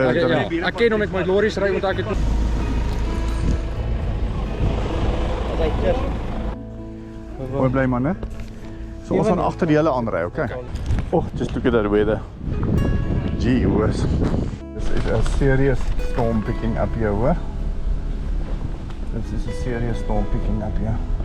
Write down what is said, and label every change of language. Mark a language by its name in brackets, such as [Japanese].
[Afrikaans] Ja, ek ken hom met my lorries ry want ek het Mooi bly man, hè? So ons gaan agter die hele aanry, okay? [English] Oh, just look at that weather. Gee whiz. This is a serious storm picking up here, hoor. This is a serious storm picking up here.